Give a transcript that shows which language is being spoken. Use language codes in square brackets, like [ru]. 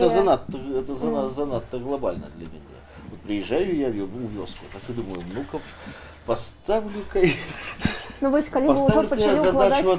[be] Гэта занадта глобальна для мяне. [ru] Вот приезжаю я у вёску, так і думаю, ну-ка, поставлю-ка... [be] Ну вось, калі вы ўжо пачалі укладаць кнігу.